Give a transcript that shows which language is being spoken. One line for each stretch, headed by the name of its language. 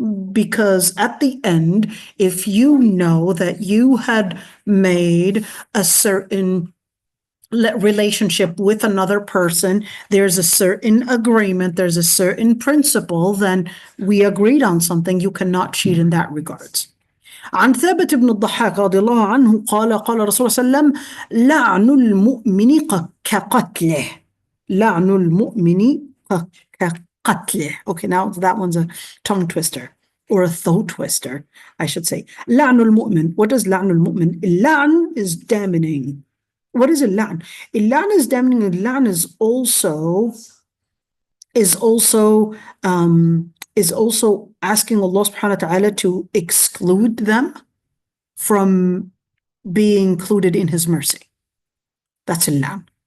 English: Because at the end, if you know that you had made a certain relationship with another person, there's a certain agreement, there's a certain principle, then we agreed on something, you cannot cheat in that regards.
Arabic: عن ثابت بن الضحاك رضي الله عنه قال قال رسول الله صلى الله عليه وسلم لعن المؤمن كقتله. لعن المؤمن كقتله.
English: Okay, now that one's a tongue twister. or a thought twister, I should say.
Arabic: لعن المؤمن.
English: What does
Arabic: لعن المؤمن?
English: اللعن is damning. What is اللعن? اللعن is damning. اللعن is also asking Allah subhanahu wa ta'ala to exclude them from being included in his mercy. That's اللعن.